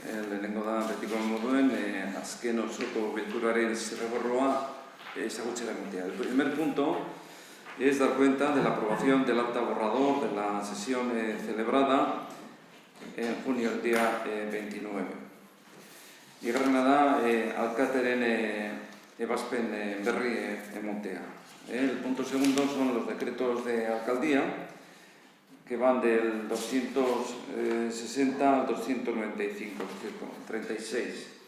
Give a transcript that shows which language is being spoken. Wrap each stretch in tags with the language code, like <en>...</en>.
<eu>lehenengo da betiko moduen, azken osoko bilkuraren zirriborroa ezagutzera ematea.</eu> <es>El primer punto es dar cuenta de la aprobación del acta borrador de la sesión celebrada en junio, el día 29.</es> <eu>Bigarrena da, alkateren ebazpen berri ematea.</eu> <es>El punto segundo son los decretos de alcaldía, que van del 260 al 295, 36.</es>